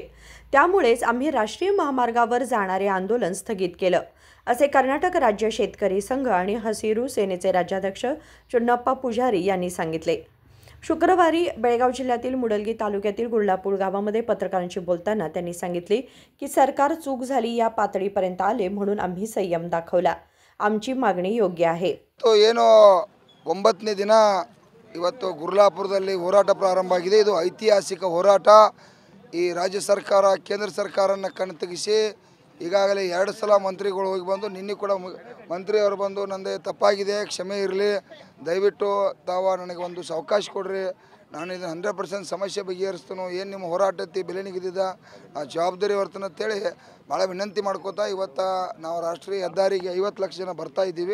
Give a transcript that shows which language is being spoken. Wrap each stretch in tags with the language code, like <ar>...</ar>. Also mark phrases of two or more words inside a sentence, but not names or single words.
<mr>त्यामुळेच आम्ही राष्ट्रीय महामार्गावर जाणारे आंदोलन स्थगित केलं, असे कर्नाटक राज्य शेतकरी संघ आणि हसिरू सेनेचे राज्याध्यक्ष चुन्नप्पा पुजारी यांनी सांगितले. शुक्रवारी बेळगाव जिल्ह्यातील मुडलगी तालुक्यातील गुळलापूर गावामध्ये पत्रकारांशी बोलताना त्यांनी सांगितले की सरकार चूक झाली या पातळीपर्यंत आले म्हणून आम्ही संयम दाखवला. आमची मागणी योग्य आहे.</mr> <kn>तो ಏನೋ 9ನೇ ದಿನ ಇವತ್ತು ಗುರ್ಲಾಪುರದಲ್ಲಿ ಹೋರಾಟ ಪ್ರಾರಂಭ ಆಗಿದೆ. ಇದು ಐತಿಹಾಸಿಕ ಹೋರಾಟ. ಈ ರಾಜ್ಯ ಸರ್ಕಾರ ಕೇಂದ್ರ ಸರ್ಕಾರನ ಕಣ್ತಗಿಸಿ ಈಗಾಗಲೇ 2 ಸಲ ಮಂತ್ರಿಗಳು ಹೋಗಿ ಬಂದು ನಿನ್ನೆ ಕೂಡ ಮಂತ್ರಿಯವರು ಬಂದು ನಂದೇ ತಪ್ಪಾಗಿದೆ, ಕ್ಷಮೆ ಇರಲಿ, ದಯವಿಟ್ಟು ತಾವು ನನಗೆ ಒಂದು ಅವಕಾಶ ಕೊಡ್ರಿ, ನಾನು ಇದನ್ನು 100% ಸಮಸ್ಯೆ ಬಗೆಹರಿಸ್ತೀನಿ, ಏನು ನಿಮ್ಮ ಹೋರಾಟ ಐತಿ ಬೆಲೆ ನಿಗದಿದ ಜವಾಬ್ದಾರಿ ಹೊರ್ತನ ಅಂತೇಳಿ ಭಾಳ ವಿನಂತಿ ಮಾಡ್ಕೋತಾ ಇವತ್ತು ನಾವು ರಾಷ್ಟ್ರೀಯ ಹೆದ್ದಾರಿಗೆ 50 ಲಕ್ಷ ಜನ ಬರ್ತಾ ಇದ್ದೀವಿ.</kn>